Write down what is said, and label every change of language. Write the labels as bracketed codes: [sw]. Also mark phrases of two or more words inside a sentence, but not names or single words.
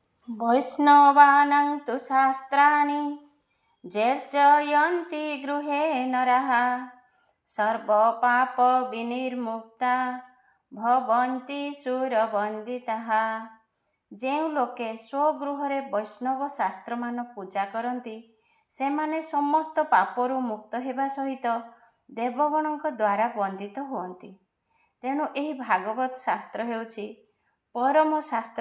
[sa] वैष्णवानां तु शास्त्राणि जैर्जयन्ति गृहे नरः सर्वपापविनिर्मुक्ता भवन्ति सुरवन्दिताः। [or] ଯେଉଁ ଲୋକେ ସ୍ୱଗୃହରେ ବୈଷ୍ଣବ ଶାସ୍ତ୍ରମାନ ପୂଜା କରନ୍ତି ସେମାନେ ସମସ୍ତ ପାପରୁ ମୁକ୍ତ ହେବା ସହିତ ଦେବଗଣଙ୍କ ଦ୍ୱାରା ବନ୍ଦିତ ହୁଅନ୍ତି। ତେଣୁ ଏହି ଭାଗବତ ଶାସ୍ତ୍ର ହେଉଛି ପରମ ଶାସ୍ତ୍ର।